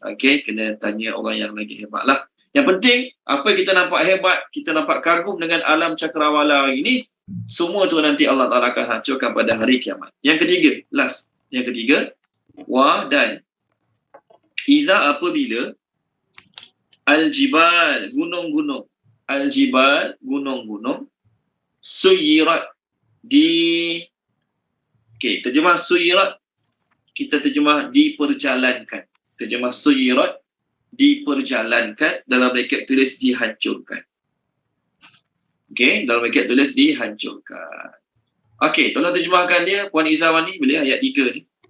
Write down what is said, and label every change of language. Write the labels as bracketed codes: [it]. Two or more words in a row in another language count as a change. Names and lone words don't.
[ms] Okey, kena tanya orang yang lagi hebat lah. Yang penting, apa kita nampak hebat, kita nampak kagum dengan alam cakrawala ini, semua tu nanti Allah Ta'ala akan hancurkan pada hari kiamat. Yang ketiga, last. Yang ketiga, dan iza apabila al-jibal, gunung-gunung, al-jibal, gunung-gunung, suyirat terjemah suyirat, kita terjemah diperjalankan. Terjemah suyirat, diperjalankan, dalam bracket tulis dihancurkan. Okey, dalam bracket tulis dihancurkan. Okey, tolong terjemahkan dia, Puan Izawani, boleh ayat 3 ni.